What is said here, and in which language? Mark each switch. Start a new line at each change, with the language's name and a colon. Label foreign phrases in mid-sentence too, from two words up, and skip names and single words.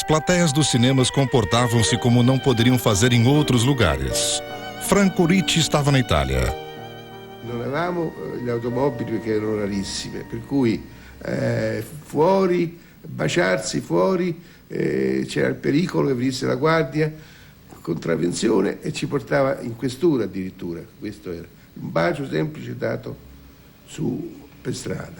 Portuguese: plateias dos cinemas comportavam-se como não poderiam fazer em outros lugares. Franco Ricci estava na Itália.
Italian: Non avevamo le automobili perché erano rarissime, per cui fuori, baciarsi fuori, c'era il pericolo che venisse la guardia, contravvenzione, e ci portava in questura addirittura. Questo era un bacio semplice dato per strada.